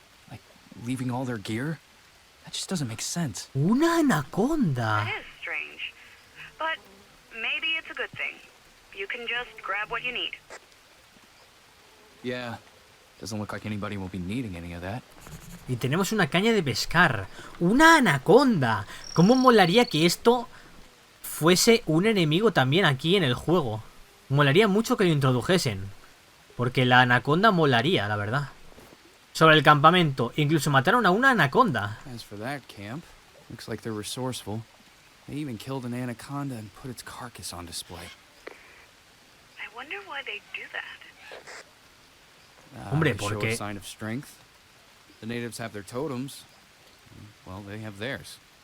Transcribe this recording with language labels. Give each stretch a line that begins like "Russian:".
English: Like, leaving all their gear? That just doesn't make sense.
Spanish: Una anaconda.
English: It is strange, but maybe it's a good thing. You can just grab what you need. Yeah. Doesn't look like anybody will be needing any of that.
Spanish: Y tenemos una caña de pescar. ¡Una anaconda! ¿Cómo molaría que esto fuese un enemigo también aquí en el juego? Molaría mucho que lo introdujesen. Porque la anaconda molaría, la verdad. Sobre el campamento. Incluso mataron a una anaconda.
English: As for that camp, looks like they're resourceful. They even killed an anaconda and put its carcass on display. I wonder why they do that.
Spanish: Hombre,
English: They show
Spanish: porque-
English: a sign of strength. The natives have their totems. Well, they have theirs.